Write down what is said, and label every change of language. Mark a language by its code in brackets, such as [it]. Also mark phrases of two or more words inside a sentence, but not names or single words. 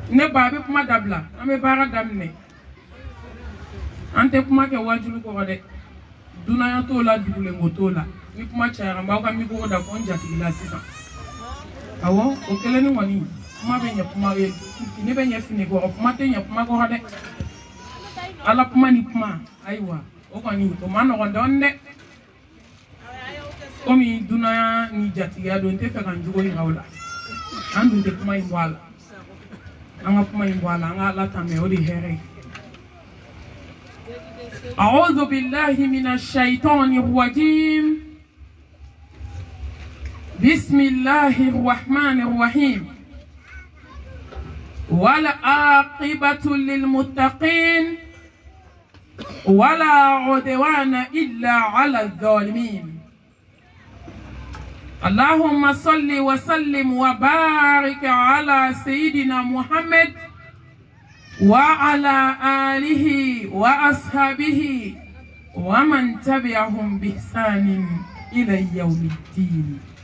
[bm] ne ba be kuma dabla an be baara daminɛ an tɛ kuma kɛ wajulu kɔrɔ dɛ dunaya t'o la dugulenko t'o la ni kuma cayara n b'aw ka mikoro da fɔ n jatigi la sisan awɔ o kelen ni kɔni kuma bɛ ɲɛ kuma ye fini bɛ ɲɛ fini kɔrɔ kuma tɛ ɲɛ kuma kɔrɔ dɛ ala kuma ni kuma ayiwa o kɔni o ma nɔgɔn dɔɔni dɛ komi dunaya ni jatigiya don n tɛ fɛ ka n jogo yira o la an dun tɛ kuma in bɔ a la an ka kuma in bɔ a la an ka ala ta mɛ o de hɛrɛ ye [ar] أعوذ بالله من الشيطان الرجيم بسم الله الرحمن الرحيم والعاقبة للمتقين ولا عدوان إلا على الظالمين اللهم صل وسلم وبارك على سيدنا محمد وعلى آله وأصحابه ومن تبعهم بإحسان إلى يوم الدين